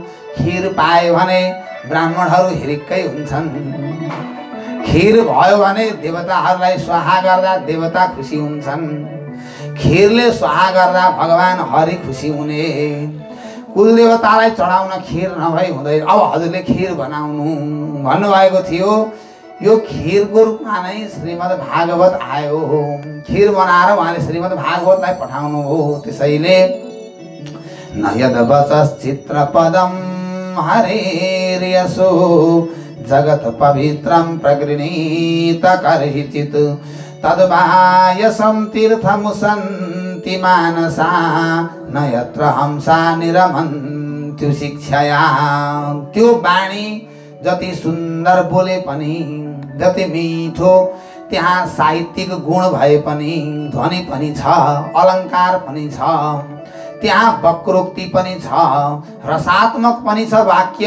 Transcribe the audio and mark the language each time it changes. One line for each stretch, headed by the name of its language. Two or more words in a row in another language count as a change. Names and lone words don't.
Nepali: खिर पायो भने ब्राह्मणहरू हिरिक्कै हुन्छन्, खिर भयो भने देवताहरूलाई स्वाहा गर्दा देवता खुसी हुन्छन्, खिरले स्वाहा गर्दा भगवान हरि खुसी हुने। कुलदेवतालाई चढाउन खिर नभई हुँदैन। अब हजुरले खिर बनाउनु भन्नुभएको थियो, यो खिरको रूपमा नै श्रीमद् भागवत आयो। खिर बनाएर उहाँले श्रीमद् भागवतलाई पठाउनु हो।
Sanskrit: त्यसैले न यद वचश्चित्र पदम हरेर्यसो जगत पवित्रं प्रगृहीत कर्हिचित् तद्वायसं तीर्थमुसन्ति मानसा न यत्र हंसा निरमन्ति
Nepali: त्यो शिक्षाया त्यो बाणी जति सुन्दर बोले पनि जति मिठो त्यहाँ साहित्यिक गुण भए पनि ध्वनि पनि छ अलङ्कार पनि छ त्यहाँ वक्रोक्ति पनि छ रसात्मक पनि छ वाक्य